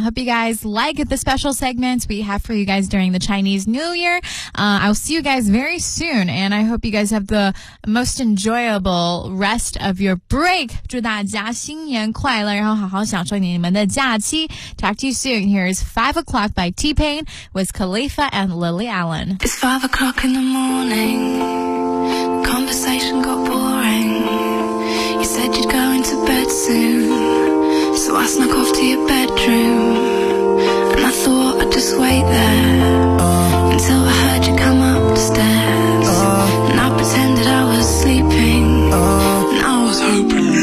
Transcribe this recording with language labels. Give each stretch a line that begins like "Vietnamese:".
English: Hope you guys like the special segments we have for you guys during the Chinese New Year. I'll see you guys very soon, and I hope you guys have the most enjoyable rest of your break.
Chinese: 祝大家新年快乐，然后好好享受你们的假期.
English: Talk to you soon. Here's 5 o'clock by T-Pain with Khalifa and Lily Allen. It's 5 o'clock in the morning. Conversation got boring. You said you'd go into bed soon, so I snuck off to your bedroom, and I thought I'd just wait there until I heard you come upstairs, and I pretended I was sleeping, and I was hoping.